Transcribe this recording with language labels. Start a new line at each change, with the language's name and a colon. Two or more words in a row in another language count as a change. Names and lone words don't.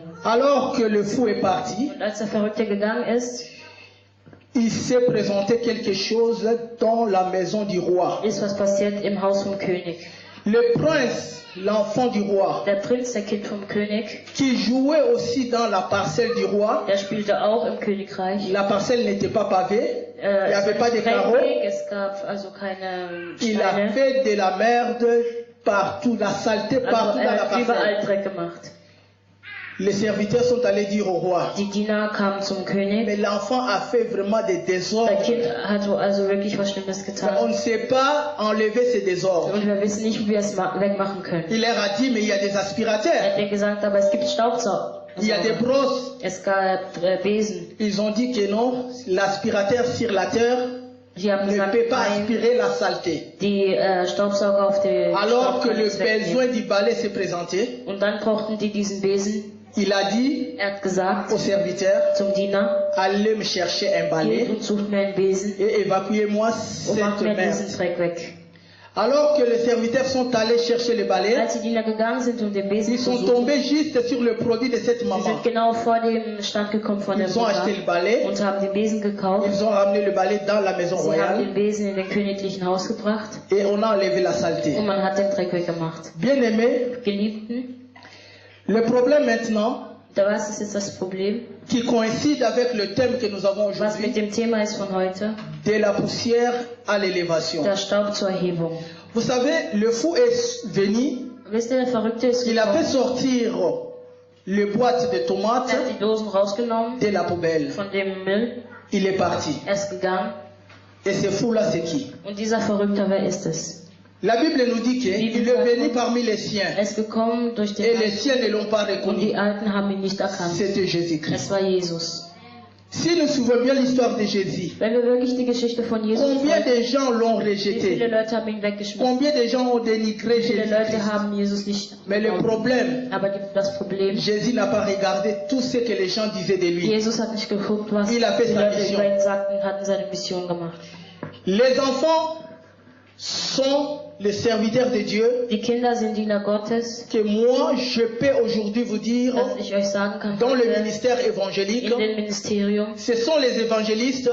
French: Alors que le fou est parti,
German: Und als der Verrückte gegangen ist,
French: il s'est présenté quelque chose dans la maison du roi.
German: ist was passiert im Haus vom König.
French: Le prince, l'enfant du roi,
German: Der Prinz, der Kind vom König,
French: qui jouait aussi dans la parcelle du roi.
German: der spielte auch im Königreich.
French: La parcelle n'était pas pavée, il n'y avait pas de carreaux.
German: Es gab also keine
French: Il a
German: Steine.
French: fait de la merde partout, la saleté partout
German: Also
French: dans
German: er
French: la
German: hat überall
French: parcelle.
German: Dreck gemacht.
French: Les serviteurs sont allés dire au roi.
German: Die Diener kamen zum König.
French: Mais l'enfant a fait vraiment des désordres.
German: Das Kind hat also wirklich was Schlimmes
French: On
German: getan.
French: ne sait pas enlever ces désordres.
German: Und wir wissen nicht, wie wir es wegmachen können.
French: Il leur a dit, mais il y a des
German: Er
French: aspirateurs,
German: hat mir gesagt, aber es gibt Staubsauger.
French: il y a des brosses.
German: Es gab Besen.
French: Ils ont dit que non, l'aspirateur circulateur
German: Die haben
French: ne
German: gesagt,
French: peut pas
German: nein,
French: aspirer la saleté.
German: die Staubsauger auf die
French: Alors que le
German: Staubkörner wegnehmen.
French: besoin du balai s'est présenté,
German: Und dann brauchten die diesen Besen.
French: il a dit
German: Er hat gesagt
French: au serviteur,
German: zum Diener,
French: allez me chercher un
German: geht
French: balai
German: und sucht mir einen Besen
French: et évacuez-moi
German: und macht
French: cette
German: mir diesen
French: merde.
German: Dreck weg.
French: Alors que les serviteurs sont allés chercher le balai,
German: Als die Diener gegangen sind, um den Besen
French: ils
German: zu
French: sont
German: suchen,
French: tombés juste sur le produit de cette
German: sie
French: maman.
German: sind genau vor dem Stand gekommen von der
French: Ils ont acheté
German: Mutter
French: le balai,
German: und haben den Besen gekauft.
French: ils ont ramené le balai dans la maison
German: Sie haben
French: royale
German: den Besen in den königlichen Haus gebracht
French: et on a enlevé la saleté.
German: und man hat den Dreck weggemacht.
French: Bien aimé,
German: Geliebten,
French: le problème maintenant,
German: was ist jetzt das Problem?
French: qui coïncide avec le thème que nous avons
German: Was mit
French: aujourd'hui,
German: dem Thema ist von heute,
French: de la poussière à l'élévation.
German: der Staub zur Erhebung.
French: Vous savez, le fou est venu,
German: Wisst ihr, der Verrückte ist
French: il a fait
German: gekommen,
French: sortir les boîtes de tomates
German: er hat die Dosen rausgenommen
French: de la poubelle.
German: von dem Müll,
French: Il est parti.
German: er ist gegangen.
French: Et ce fou-là, c'est qui?
German: Und dieser Verrückte, wer ist es?
French: La Bible nous dit qu'il est venu parmi les siens.
German: Er ist gekommen durch den
French: Et les
German: Alten
French: siens ne l'ont pas
German: und
French: reconnu.
German: die Alten haben ihn nicht erkannt.
French: C'était Jésus-Christ.
German: Es war Jesus.
French: Si nous suivons bien l'histoire de Jésus,
German: Wenn wir wirklich die Geschichte von Jesus
French: combien
German: folgen,
French: de gens l'ont
German: wie viele
French: rejeté?
German: Leute haben ihn weggeschmissen?
French: Combien de gens ont dénigré
German: Wie viele Leute
French: Jésus-Christ?
German: haben Jesus nicht
French: Mais le
German: geglaubt?
French: problème,
German: Aber das Problem,
French: Jésus n'a pas regardé tout ce que les gens disaient de lui.
German: Jesus hat nicht geguckt, was die
French: Il a fait sa
German: Leute
French: mission.
German: über ihn sagten, hatten seine Mission gemacht.
French: Les enfants sont les serviteurs de Dieu
German: Die Kinder sind Diener Gottes,
French: que moi, je peux aujourd'hui vous dire,
German: dass ich euch sagen kann,
French: dans le
German: heute
French: ministère évangélique,
German: in dem Ministerium,
French: ce sont les évangélistes